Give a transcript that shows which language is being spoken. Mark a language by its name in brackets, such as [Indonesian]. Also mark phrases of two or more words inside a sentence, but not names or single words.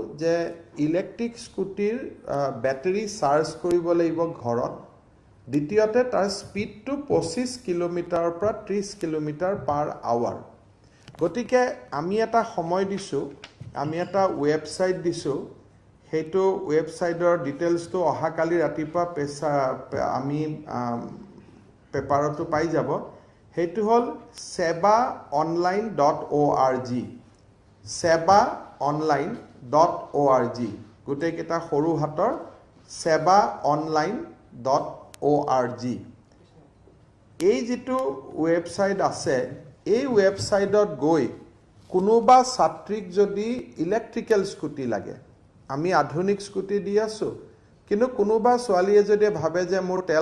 [Assamese] যে [English] electric scooty battery charge [Assamese] কৰিব লাগিব ঘৰত, দ্বিতীয়তে তাৰ স্পীডটো 25 কিলোমিটাৰৰ পৰা 30 কিলোমিটাৰ [English] per hour [Assamese] গতিকে আমি এটা সময় দিছোঁ আমি এটা ৱেবছাইট দিছোঁ সেইটো [English] website details [Assamese] অহাকালি ৰাতিপুৱা আমি পেপাৰতো পাই যাব সেইটো হ'ল sebaonline.org sebaonline.org গোটেইকেইটা সৰু হাতৰ sebaonline.org এই যিটো ৱেবছাইট আছে এই ৱেবছাইটত গৈ কোনোবা ছাত্ৰীক যদি [English] electrical scooty [Assamese] লাগে আমি আধুনিক স্কুটি দি আছো কিন্তু কোনোবা ছোৱালীয়ে যদি ভাবে যে মোৰ তেল